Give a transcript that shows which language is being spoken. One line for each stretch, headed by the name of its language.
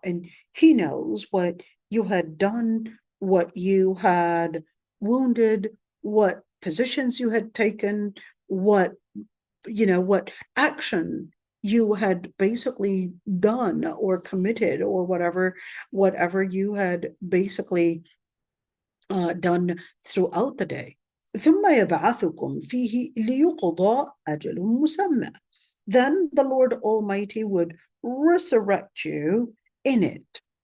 English: And he knows what you had done, what you had wounded, what positions you had taken, what action you had basically done or committed or whatever you had basically done throughout the day.
Arabic: ثم يبعثكم فيه ليقضى أجل مسمى.
English: Then the Lord Almighty would resurrect you in it.